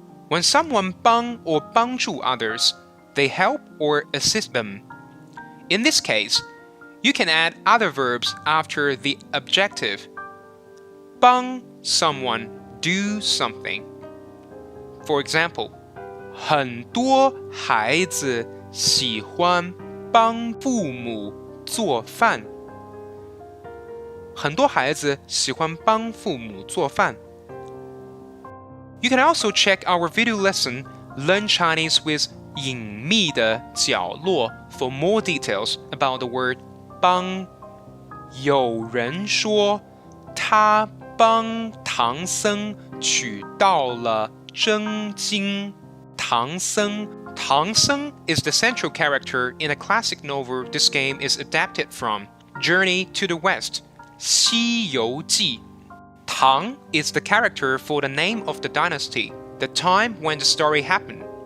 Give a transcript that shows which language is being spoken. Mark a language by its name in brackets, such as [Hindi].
[English] When someone 帮 or 帮助 others, they help or assist them. In this case, you can add other verbs after the adjective. 帮 someone do something. For example, [Chinese] 很多孩子喜欢帮父母做饭。很多孩子喜欢帮父母做饭。 [English] You can also check our video lesson, Learn Chinese with 隐秘的角落 for more details about the word 帮。 [Chinese] 有人说，他帮唐僧取到了真经。 [English] 唐僧 is the central character in a classic novel this game is adapted from, Journey to the West, 西游记。 Tang is the character for the name of the dynasty, the time when the story happened.